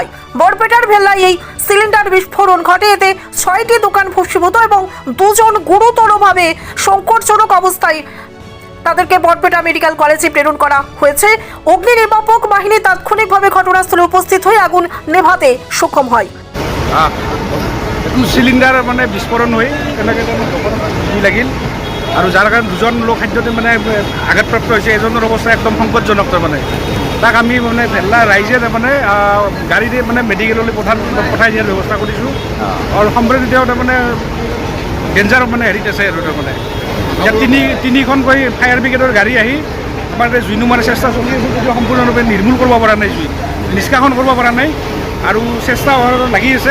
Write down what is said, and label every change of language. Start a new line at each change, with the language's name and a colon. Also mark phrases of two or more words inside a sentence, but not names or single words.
Bangla: বরপেটার ভেল্লায় এই সিলিন্ডার বিস্ফোরণ ঘটে। এতে 6টি দোকান ভস্মীভূত এবং দুজন গুরুতরভাবে সংকটজনক অবস্থায়। তাদেরকে বরপেটা মেডিকেল কলেজে প্রেরণ করা হয়েছে। অগ্নি নির্বাপক বাহিনী তাৎক্ষণিকভাবে ঘটনাস্থলে উপস্থিত হয়ে আগুন নেভাতে সক্ষম হয়।
Assamese: সিলিন্ডার মানে বিস্ফোরণ হৈ তেনেকৈ লাগিল আৰু যাৰ কাৰণে দুজন লোক খাদ্যতে মানে আঘাতপ্ৰাপ্ত হৈছে। এজনৰ অৱস্থা একদম সংকটজনক। তাৰমানে তাক আমি মানে ভেল্লা ৰাইজে তাৰমানে গাড়ীৰে মানে মেডিকেললৈ পঠাই দিয়াৰ ব্যৱস্থা কৰিছোঁ। আৰু সম্প্ৰতি তেওঁ তাৰমানে ডেঞ্জাৰ মানে হেৰিত আছে আৰু তাৰমানে ইয়াত তিনিখনকৈ ফায়াৰ ব্ৰিগেডৰ গাড়ী আহি আমাৰ জুই নুমাৰ চেষ্টা চলি আছে, যদিও সম্পূৰ্ণৰূপে নিৰ্মূল কৰিব পৰা নাই, জুই নিষ্কাশন কৰিব পৰা নাই আৰু চেষ্টা লাগি আছে।